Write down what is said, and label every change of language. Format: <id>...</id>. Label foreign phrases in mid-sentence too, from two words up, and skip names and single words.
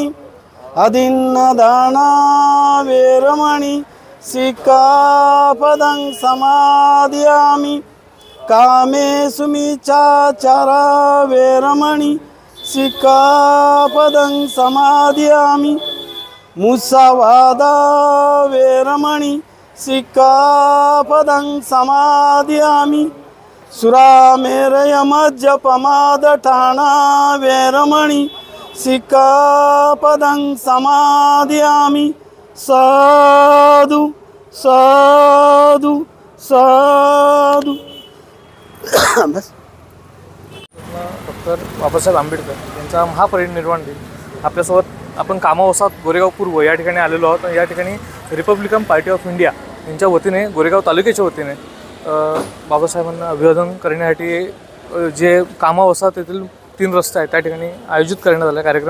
<pi>अदिन्नदाना वेरमणि सिक्खापदं समादयामि कामेषु मिच्छाचारा वेरमणि सिक्खापदं समादयामि मुसावादा वेरमणि सिक्खापदं समादयामि सुरामेरयमज्जपमादठाना वेरमणि सिक्खापदं समादयामि साधु साधु साधु।</pi> <mr>बस डॉक्टर बाबासाहेब आंबेडकर यांचा महापरिनिर्वाण दिन आपल्यासोबत आपण कामावसात गोरेगाव पूर्व या ठिकाणी आलेलो आहोत। या ठिकाणी रिपब्लिकन पार्टी ऑफ इंडिया यांच्या वतीने गोरेगाव तालुक्याच्या वतीने बाबासाहेबांना अभिवादन करण्यासाठी जे कामावसात येथील 3 रस्ते आहेत त्या ठिकाणी आयोजित करण्यात आला कार्यक्रम।</mr>